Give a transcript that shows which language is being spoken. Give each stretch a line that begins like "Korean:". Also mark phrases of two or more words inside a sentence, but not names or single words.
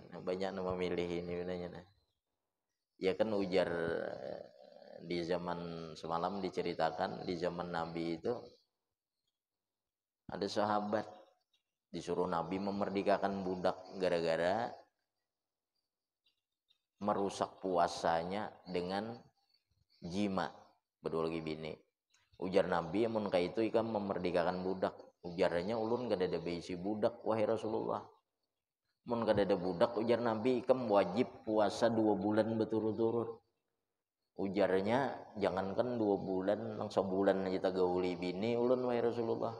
Indonesian: Banyak yang memilih ini benarnya. Ya kan ujar di zaman semalam diceritakan, di zaman Nabi itu ada sahabat disuruh Nabi memerdekakan budak gara-gara merusak puasanya dengan jima,
Banjar: berdua lagi bini. Ujar Nabi, amun ka itu ikam memerdekakan budak. Ujarnya ulun kada ada beisi budak wahai Rasulullah. Mun kada ada budak, ujar Nabi, ikam wajib puasa 2 bulan berturut-turut. Ujarnya, jangankan 2 bulan, langsung sebulan aja tagauli bini ulun wahai Rasulullah.